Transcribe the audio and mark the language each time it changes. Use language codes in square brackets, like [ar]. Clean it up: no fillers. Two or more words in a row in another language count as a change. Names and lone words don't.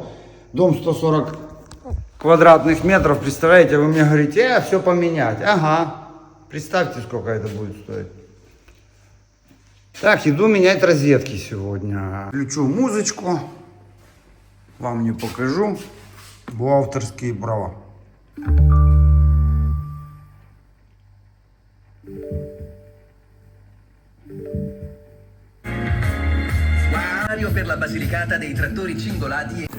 [ru] Дом 140 квадратных метров, представляете, вы мне говорите, все поменять. Ага, представьте, сколько это будет стоить. Так, иду менять розетки сегодня. Включу музычку, вам не покажу, бухгалтерские права. [it] Mario per la Basilicata dei trattori cingolati e...